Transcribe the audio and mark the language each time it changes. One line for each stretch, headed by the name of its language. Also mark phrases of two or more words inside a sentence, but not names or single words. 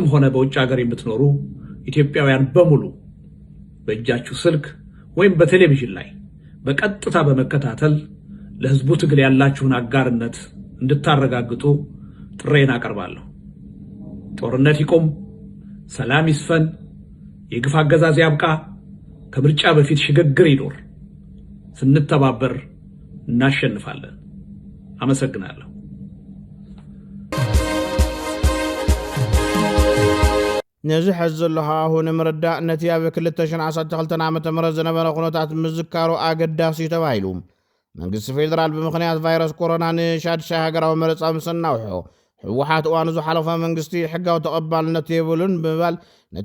Amharic: ሆነ በውጭ ሀገር የምትኖሩ ኢትዮጵያውያን በሙሉ በእጃችሁ ስልክ ወይም በቴሌቪዥን ላይ በቀጥታ በመከታተል ለህዝቡ ትግል ያላችሁን አጋርነት እንድታረጋግጡ ጥሬን አቀርባለሁ። ጦርነት ይቆም፣ ሰላም ይስፈን፣ የግፍ አገዛዝ ያብቃ፣ ከምርጫ በፊት ሽግግር ይኖር። ስንተባበር እናሸንፋለን። አመሰግናለሁ።
Tigrinya: ነዚ ሕዚ ዘለኻ ሁን ምርዳእ ነቲ ኣብ 2012 ዓ.ም ዝነበረ ኩነታት ምዝካሩ ኣገዳሲ ተባሂሉ መንግስቲ ፌደራል ብምኽንያት ቫይረስ ኮሮና ንሻድሻይ ሃገራዊ መረፃ ምስ እናውሖ ሕወሓት እዋኑ ዝሓለፈ መንግስቲ ሕጋዊ ተቐባልነት የብሉን ብምባል ነቲ